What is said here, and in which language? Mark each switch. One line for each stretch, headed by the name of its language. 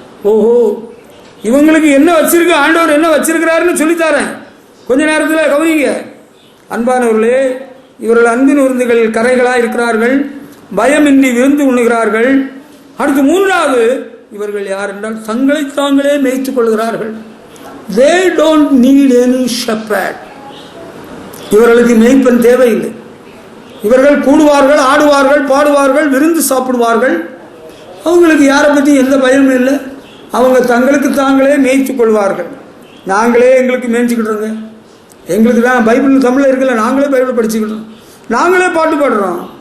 Tamil: ஓஹோ, இவங்களுக்கு என்ன வச்சிருக்கு, ஆண்டவர் என்ன வச்சிருக்கிறாருன்னு சொல்லித்தாரேன், கொஞ்ச நேரத்தில் கவனிங்க. அன்பானவர்களே, இவர்கள் அன்பின் விருந்துகளில் கரைகளாக இருக்கிறார்கள், பயமின்றி விருந்து உண்ணுகிறார்கள். அடுத்து 3வது, இவர்கள் யார் என்றால் தங்களை தாங்களே மேய்த்துக் கொள்கிறார்கள்.
English: They don't need any shepherd.
Tamil: இவர்களுக்கு மேய்ப்பன் தேவையில்லை. இவர்கள் கூடுவார்கள், ஆடுவார்கள், பாடுவார்கள், விருந்து சாப்பிடுவார்கள். அவங்களுக்கு யாரை பற்றி எந்த பயமும் இல்லை. அவங்க தங்களுக்கு தாங்களே மேய்த்துக் கொள்வார்கள். நாங்களே எங்களுக்கு மேய்ச்சிக்கிட்டுருங்க, எங்களுக்கு தான் பைபிள் தமிழில் இருக்குல்ல, நாங்களே பைபிள் படிச்சுக்கிட்டோம், நாங்களே பாட்டு பாடுறோம்.